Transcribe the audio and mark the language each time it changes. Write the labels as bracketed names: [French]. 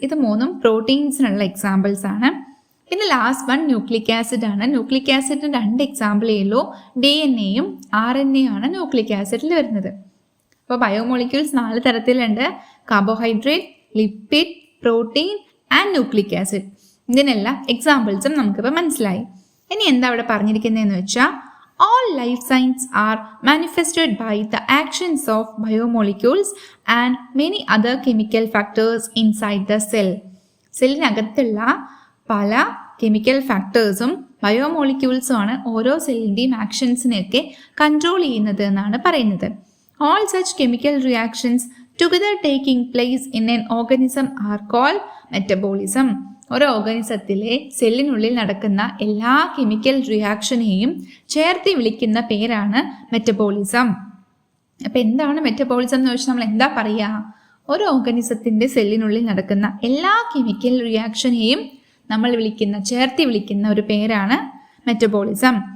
[Malayalam] ഇത് 3 പ്രോട്ടീൻസിനുള്ള എക്സാമ്പിൾസ് ആണ്. പിന്നെ ലാസ്റ്റ് വൺ ന്യൂക്ലിക് ആസിഡ് ആണ്. ന്യൂക്ലിക് ആസിഡിന് 2 എക്സാമ്പിളേ ഉള്ളൂ. DNA-യും RNA ആണ് ന്യൂക്ലിക് ആസിഡിൽ വരുന്നത്. അപ്പോൾ ബയോമോളിക്യൂൾസ് 4 തരത്തിലുണ്ട്: carbohydrate, lipid, protein and nucleic acid. ഇതിനെല്ലാം എക്സാമ്പിൾസും നമുക്കിപ്പോൾ മനസ്സിലായി. ഇനി എന്താ അവിടെ പറഞ്ഞിരിക്കുന്നതെന്ന് വെച്ചാൽ [English] all life signs are manifested by the actions of biomolecules and many other chemical factors inside the cell. [Malayalam] സെല്ലിനകത്തുള്ള പല കെമിക്കൽ ഫാക്ടേഴ്സും ബയോമോളിക്യൂൾസും ആണ് ഓരോ സെല്ലിൻ്റെയും ആക്ഷൻസിനെയൊക്കെ കൺട്രോൾ ചെയ്യുന്നത് എന്നാണ് പറയുന്നത്. [English] All such chemical reactions together taking place in an organism are called metabolism. [Malayalam] ഒരു ഓർഗാനിസത്തിലെ സെല്ലിനുള്ളിൽ നടക്കുന്ന എല്ലാ chemical റിയാക്ഷനെയും ചേർത്ത് വിളിക്കുന്ന പേരാണ് മെറ്റബോളിസം. അപ്പം എന്താണ് മെറ്റബോളിസം എന്ന് വെച്ചാൽ നമ്മൾ എന്താ പറയുക? ഒരു ഓർഗാനിസത്തിൻ്റെ സെല്ലിനുള്ളിൽ നടക്കുന്ന എല്ലാ കെമിക്കൽ റിയാക്ഷനെയും നമ്മൾ ചേർത്ത് വിളിക്കുന്ന ഒരു പേരാണ് മെറ്റബോളിസം.